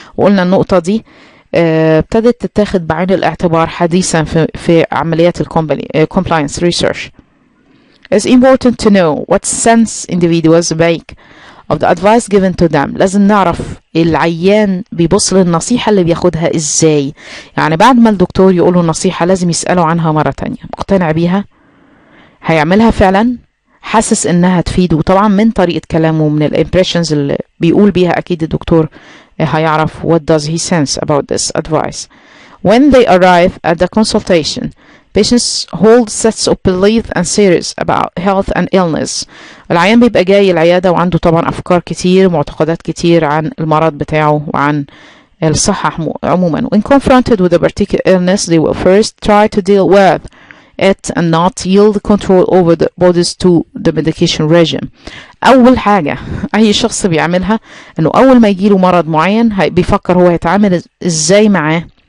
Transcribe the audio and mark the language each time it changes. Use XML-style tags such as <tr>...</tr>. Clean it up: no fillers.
<ar>وقلنا النقطة دي ابتدت تتاخد بعين الاعتبار حديثا في عمليات</ar> <en>compliance research. It's important to know what sense individuals make of the advice given to them.</en> <ar>لازم نعرف العيان بيبص للنصيحة اللي بياخدها ازاي. يعني بعد ما الدكتور يقوله النصيحة لازم يسأله عنها مرة تانية، مقتنع بيها؟ هيعملها فعلا؟ حاسس انها تفيده؟ طبعا من طريقة كلامه من الامبريشنز اللي بيقول بيها اكيد الدكتور هيعرف</ar> <en>what does he sense about this advice. When they arrive at the consultation, patients hold sets of beliefs and theories about health and illness.</en> <ar>العيان بيبقى جاي العيادة وعنده طبعا أفكار كتير معتقدات كتير عن المرض بتاعه وعن الصحة عموما.</ar> <en>When confronted with a particular illness, they will first try to deal with it and not yield control over the bodies to the medication regime.</en> <ar>أول حاجة أي شخص بيعملها إنه أول ما يجيله مرض معين بيفكر هو يتعامل إزاي معاه.</ar>